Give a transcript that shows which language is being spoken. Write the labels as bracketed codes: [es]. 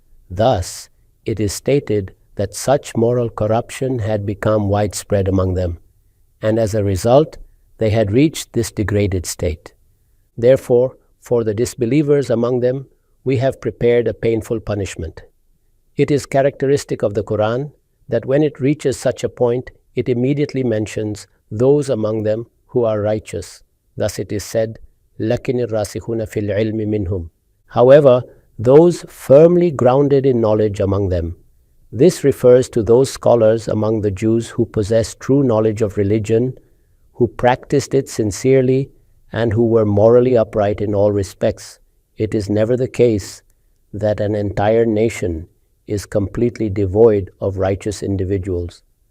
[en] Thus, it is stated that such moral corruption had become widespread among them, and as a result, they had reached this degraded state. Therefore, for the disbelievers among them, we have prepared a painful punishment. It is characteristic of the Quran that when it reaches such a point, it immediately mentions those among them who are righteous. Thus it is said, [ar] لَكِنِ الرَّاسِخُونَ فِي الْعِلْمِ مِنْهُمْ. [en] However, those firmly grounded in knowledge among them. This refers to those scholars among the Jews who possessed true knowledge of religion, who practiced it sincerely, and who were morally upright in all respects. It is never the case that an entire nation is completely devoid of righteous individuals.